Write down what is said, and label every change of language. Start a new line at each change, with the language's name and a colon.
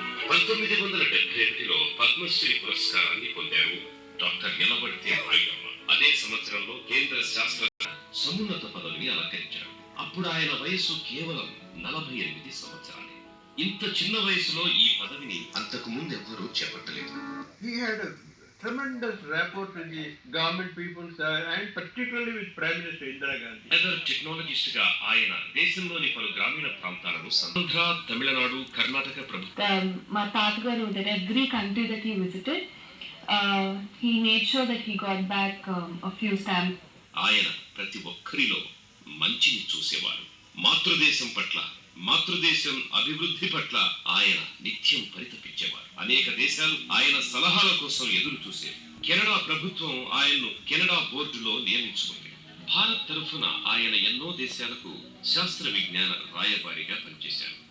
Telugu: 1971లో పద్మశ్రీ పురస్కారాన్ని పొందారు డాక్టర్ ఎలబడితే నాయుడమ్మ. అదే సంవత్సరంలో కేంద్ర శాస్త్ర సమున్నత పదవిని అలంకరించారు. అప్పుడు ఆయన వయసు కేవలం 48 సంవత్సరాలు. ఇంత చిన్న వయసులో ఈ పదవిని అంతకు ముందు ఎవరూ చేపట్టలేదు.
English: He had a tremendous rapport with the government people and particularly with Prime Minister Indira Gandhi.
Telugu: Leather technologist గా ఆయన దేశంలోని పలు గ్రామీణ ప్రాంతాలను ఆంధ్ర, తమిళనాడు, కర్ణాటక ప్రభుత్వం. మా తాతగారు
English: that every country that he visited, he made sure that he got back a few stamps.
Telugu: ఆయన ప్రతి ఒక్కరిలో మంచిని చూసేవారు. మాతృదేశం పట్ల, మాతృదేశం అభివృద్ధి పట్ల ఆయన నిత్యం పరితపించేవారు. అనేక దేశాలు ఆయన సలహాల కోసం ఎదురు చూసేవి. కెనడా ప్రభుత్వం ఆయన్ను కెనడా బోర్డులో నియమించుకుంది. భారత్ తరఫున ఆయన ఎన్నో దేశాలకు శాస్త్ర విజ్ఞాన రాయబారిగా పనిచేశారు.